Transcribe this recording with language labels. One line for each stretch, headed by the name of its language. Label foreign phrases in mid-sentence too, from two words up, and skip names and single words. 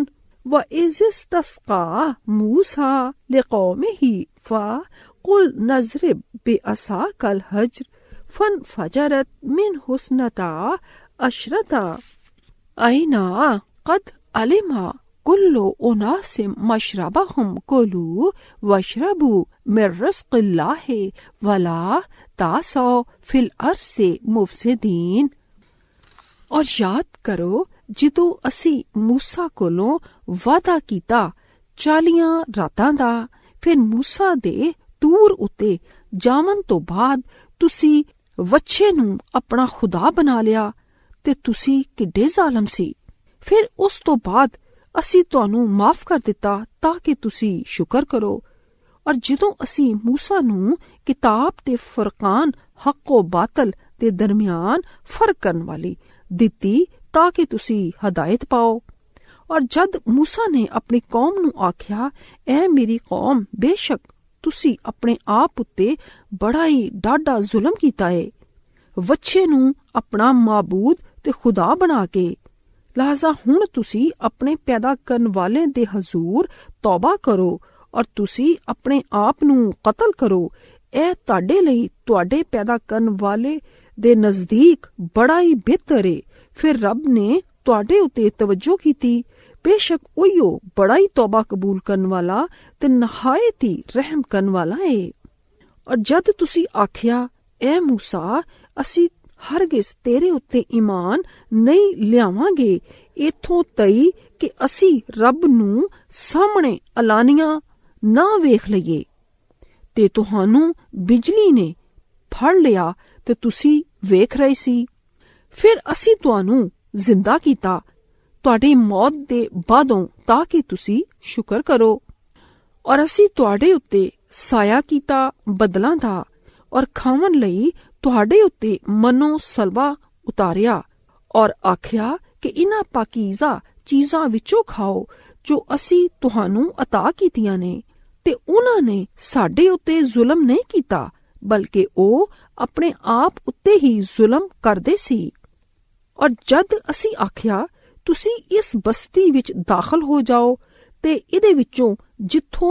Arabic: وَإِذِ اسْتَسْقَىٰ مُوسَىٰ لِقَوْمِهِ فَقُلْنَا اضْرِب بِّعَصَاكَ الْحَجَرَ فَانفَجَرَتْ مِنْهُ اثْنَتَا عَشْرَةَ عَيْنًا قَدْ عَلِمَ كُلُّ أُنَاسٍ مَّشْرَبَهُمْ كُلُوا وَاشْرَبُوا مِن رِّزْقِ اللَّهِ وَلَا تَعْثَوْا فِي الْأَرْضِ مُفْسِدِينَ
Punjabi: اور یاد کرو جدوں اسی موسیٰ کولوں وعدہ کیتا 40 راتاں دا، پھر موسیٰ دے طور اُتے جاون تو بعد تسی وچھے نوں اپنا خدا بنا لیا تے تسی کڈے ظالم سی۔ پھر اس تو بعد اسی تانوں معاف کر دیتا تاکہ تسی شکر کرو۔ اور جدوں اسی موسیٰ نوں کتاب تے فرقان حق و باطل دے درمیان فرق کرن والی دتی تاکہ تسی ہدایت پاؤ۔ اور جد موسیٰ نے اپنی قوم نوں آکھیا، اے میری قوم، بے شک تسی اپنے آپ اتے بڑا ہی ڈاڈا ظلم کیتا ہے، وچھے نوں اپنا معبود تے خدا بنا کے، لہذا ہن تسی اپنے پیدا کرن والے دے حضور توبہ کرو اور تسی اپنے آپ نوں قتل کرو، اے تاڈے لئی تواڈے پیدا کرن والے دے نزدیک بڑا ہی بہتر ہے۔ پھر رب نے تواڈے اتے توجہ کیتی، بے شک اوہیو بڑا ہی توبہ قبول کرن والا تے نہایت ہی رحم کرن والا ہے۔ اور جد تسی آکھیا، اے موسیٰ، اسی ہرگز تیرے اتے ایمان نہیں لیاواں گے، ایتھوں تئی کہ اسی رب نوں سامنے علانیہ نہ ویکھ لئیے، تے تہانوں بجلی نے پھڑ لیا تے تسی ویکھ رہے سی، پھر اسی تہانوں زندہ کیتا تواڈی موت دے بعدوں تاکہ تسی شکر کرو، اور اسی تواڈے اتے سایہ کیتا بدلاں دا، اور کھاون لئی تواڈے اتے منو سلوا اتاریا، اور آکھیا کہ انہاں پاکیزہ چیزاں وچوں کھاؤ ਜੋ ਅਸੀਂ ਤੁਹਾਨੂੰ ਅਤਾ ਕੀਤੀਆਂ ਨੇ, ਤੇ ਉਹਨਾਂ ਨੇ ਸਾਡੇ ਉੱਤੇ ਜ਼ੁਲਮ ਨਹੀਂ ਕੀਤਾ, ਬਲਕਿ ਉਹ ਆਪਣੇ ਆਪ ਉੱਤੇ ਹੀ ਜ਼ੁਲਮ ਕਰਦੇ ਸੀ। ਔਰ ਜਦ ਅਸੀਂ ਆਖਿਆ ਤੁਸੀਂ ਇਸ ਬਸਤੀ ਵਿੱਚ ਦਾਖਲ ਹੋ ਜਾਓ ਤੇ ਇਹਦੇ ਵਿੱਚੋਂ ਜਿੱਥੋਂ